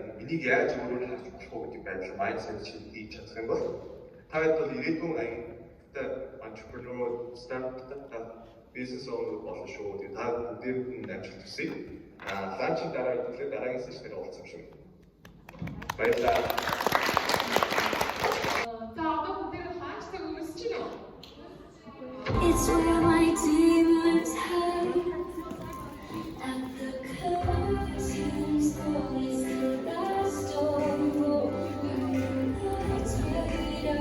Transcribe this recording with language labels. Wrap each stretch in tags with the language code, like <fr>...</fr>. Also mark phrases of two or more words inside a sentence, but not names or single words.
<mn>Энийг яаж өөрөөр харж болох вэ гэдэг байдал mindset чинь хийж чадах юм бол та хэд бол ирээдүйн аятай entrepreneur, startup бизнес owner болох шүү. Тэгээд та бүгдээр амжилт хүсье. Ланчийн дараа хэдүүлээ дараагийн сешнээр уулзах юм шиг. Баярлалаа. За одоо бүгдээр ланчтай үргэлжлэж байна уу?</mn> <en>It's where my demons hide at the curtains always the last door. It's where</en>